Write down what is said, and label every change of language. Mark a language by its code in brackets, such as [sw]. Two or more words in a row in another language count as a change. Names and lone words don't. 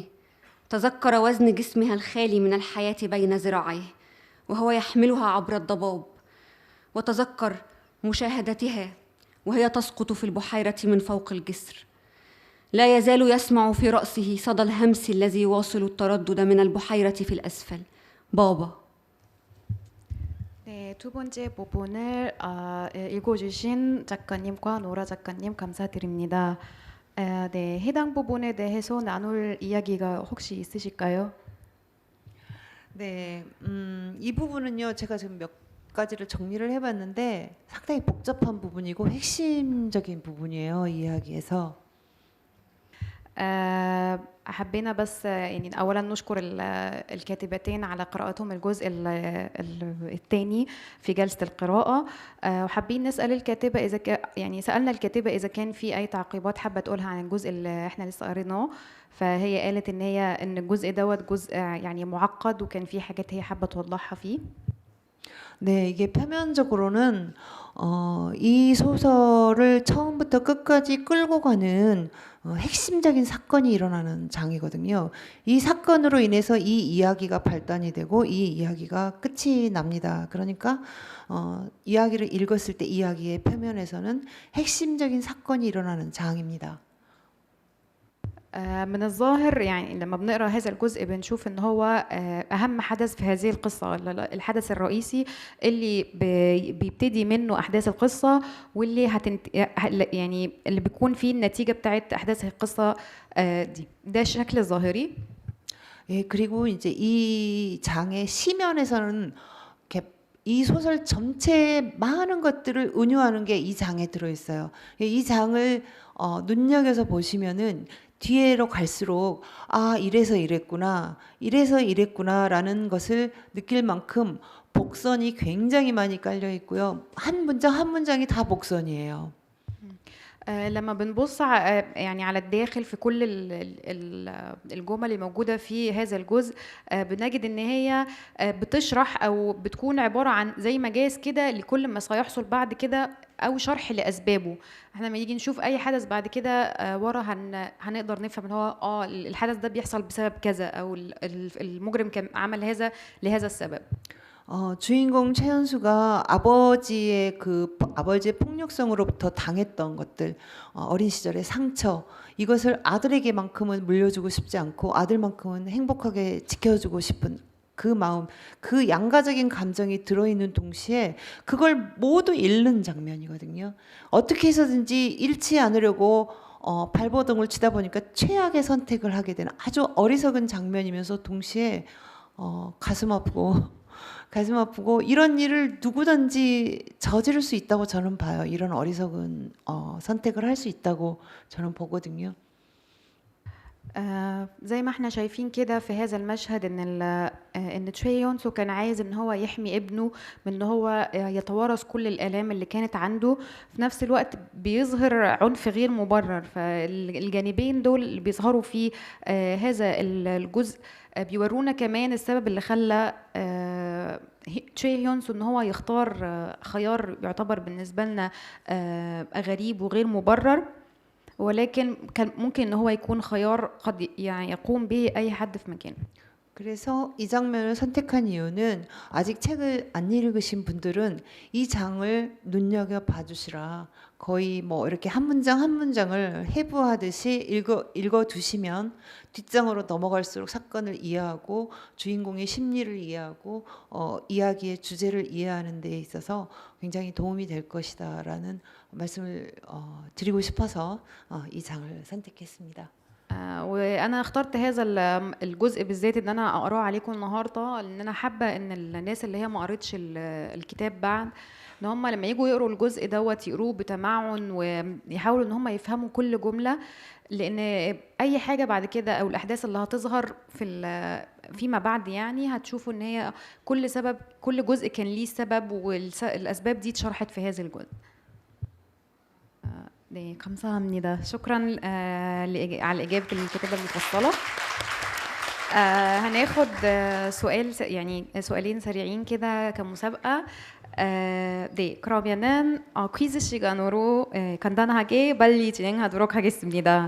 [ar] تذكر وزن جسمها الخالي من الحياة بين ذراعيه وهو يحملها عبر الضباب، وتذكر مشاهدتها وهي تسقط في البحيرة من فوق الجسر. لا يزال يسمع في رأسه صدى الهمس الذي يواصل التردد من البحيرة في الأسفل. بابا. [ko] 네, 두 번째 부분을 읽어주신 작가님과 노라 작가님 감사드립니다. 네, 해당 부분에 대해서 나눌 이야기가 혹시 있으실까요? 네, 이 부분은요, 제가 지금 몇 가지를 정리를 해봤는데 상당히 복잡한 부분이고 핵심적인 부분이에요, 이 이야기에서. [ar] حبينا بس يعني أولا نشكر الكاتبتين على قراءتهم الجزء الثاني في جلسة القراءة، وحابين نسأل الكاتبة إذا يعني سألنا الكاتبة إذا كان في أي تعقيبات حابة تقولها عن الجزء اللي احنا لسه قريناه. فهي قالت إن الجزء دوت جزء يعني معقد وكان في حاجات هي حابة توضحها فيه. [ko] 네, 이게 표면적으로는 이 소설을 처음부터 끝까지 끌고 가는 핵심적인 사건이 일어나는 장이거든요. 이 사건으로 인해서 이 이야기가 발단이 되고 이 이야기가 끝이 납니다. 그러니까 이야기를 읽었을 때 이야기의 표면에서는 핵심적인 사건이 일어나는 장입니다. [ar] من الظاهر يعني لما بنقرا هذا الجزء بنشوف ان هو اهم حدث في هذه القصه، الحدث الرئيسي اللي بيبتدي منه احداث القصه واللي يعني اللي بيكون فيه النتيجه بتاعت احداث القصه دي. ده الشكل الظاهري. [ko] 예, 그리고 이제 이 장의 시면에서는 이 소설 전체의 많은 것들을 은유하는 게 이 장에 들어 있어요. 이 장을 눈여겨서 보시면은 뒤로 갈수록 이래서 이랬구나라는 것을 느낄 만큼 복선이 굉장히 많이 깔려 있고요. 한 문장 한 문장이 다 복선이에요. [ar] لما بنبص يعني على الداخل في كل الجمل اللي موجودة في هذا الجزء بنجد ان هي بتشرح او بتكون عبارة عن زي مجاز كده لكل ما سيحصل بعد كده او شرح لاسبابه. احنا لما نيجي نشوف اي حدث بعد كده ورا هنقدر نفهم ان هو الحدث ده بيحصل بسبب كذا او المجرم كان عمل هذا لهذا السبب. [ko] 주인공 최현수가 아버지의 폭력성으로부터 당했던 것들, 어린 시절의 상처, 이것을 아들에게만큼은 물려주고 싶지 않고 아들만큼은 행복하게 지켜주고 싶은 그 마음, 그 양가적인 감정이 들어있는 동시에 그걸 모두 잃는 장면이거든요. 어떻게 해서든지 잃지 않으려고 발버둥을 치다 보니까 최악의 선택을 하게 되는 아주 어리석은 장면이면서 동시에 가슴 아프고 가슴 아프고 이런 일을 누구든지 저지를 수 있다고 저는 봐요. 이런 어리석은 선택을 할 수 있다고 저는 보거든요. [ar] زي ما احنا شايفين كده في هذا المشهد ان تشوي يونسو كان عايز ان هو يحمي ابنه من ان هو يتوارث كل الآلام اللي كانت عنده، في نفس الوقت بيظهر عنف غير مبرر. فالجانبين دول اللي بيظهروا في هذا الجزء بيورونا كمان السبب اللي خلى تشوي يونسو ان هو يختار خيار يعتبر بالنسبة لنا غريب وغير مبرر، ولكن كان ممكن ان هو يكون خيار قد يعني يقوم به اي حد في مكانه. [ko] 그래서 이 장면을 선택한 이유는 아직 책을 안 읽으신 분들은 이 장을 눈여겨 봐주시라. 거의 뭐 이렇게 한 문장 한 문장을 해부하듯이 읽어 두시면 뒷장으로 넘어갈수록 사건을 이해하고 주인공의 심리를 이해하고 이야기의 주제를 이해하는 데 있어서 굉장히 도움이 될 것이다라는 말씀을 드리고 싶어서 이 장을 선택했습니다. [ar] وانا اخترت هذا الجزء بالذات ان انا اقراه عليكم النهارده، لان انا حابه ان الناس اللي هي ما قرتش الكتاب بعد ان هم لما يجوا يقروا الجزء دوت يقروه بتمعن ويحاولوا ان هم يفهموا كل جمله، لان اي حاجه بعد كده او الاحداث اللي هتظهر فيما بعد يعني هتشوفوا ان هي كل جزء كان ليه سبب، والاسباب دي اتشرحت في هذا الجزء. [ko] 네, 감사합니다. [ar] شكرا على إجابة الكتابة المفصلة. هناخد يعني سؤالين سريعين كده كمسابقة. [ko] 네, 그러면은 퀴즈 시간으로 간단하게 빨리 진행하도록 하겠습니다.